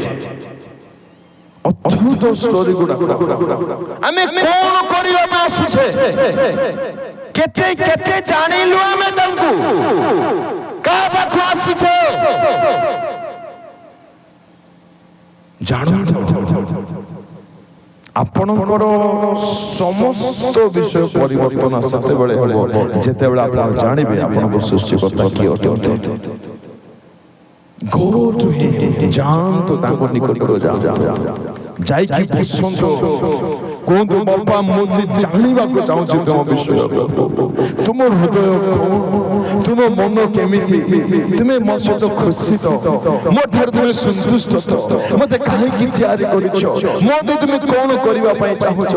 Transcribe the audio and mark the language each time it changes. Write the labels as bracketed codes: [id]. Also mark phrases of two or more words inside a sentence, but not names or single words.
[or] ଅଦ୍ଭୁତ ଷ୍ଟୋରି ଗୁଡାକ ଆମେ କଣ କରିବା ପାଇଁ ଆସୁଛେ, କେତେ କେତେ ଜାଣିଲୁ ଆମେ ତାଙ୍କୁ, କାହା ପାଖକୁ ଆସିଛେ ଜାଣନ୍ତୁ। ଆପଣଙ୍କର ସମସ୍ତ ବିଷୟ ପରିବର୍ତ୍ତନ ସେତେବେଳେ ହେବ ଯେତେବେଳେ ଆପଣ ଜାଣିବେ ଆପଣଙ୍କ ସୃଷ୍ଟିକର୍ତ୍ତା କିଏ ଅଟନ୍ତି। [en] Go to him, [or] ଯାଆନ୍ତୁ ତାଙ୍କ ନିକଟକୁ ଯାଆନ୍ତୁ, ଯାଇକି ବସନ୍ତୁ, କୁହନ୍ତୁ ବାପା ମୁଁ ଜାଣିବାକୁ ଚାହୁଁଛି ତୁମ ବିଷୟ, ତୁମ ହୃଦୟ କଣ, ତୁମ ମନ କେମିତି, ତୁମେ ମୋ ସହିତ ଖୁସି ତ, ମୋ ଠାରୁ ତୁମେ ସନ୍ତୁଷ୍ଟ ତ, ମତେ କାହିଁକି ତିଆରି କରିଛ, ମୋତେ ତୁମେ କଣ କରିବା ପାଇଁ ଚାହୁଁଛ।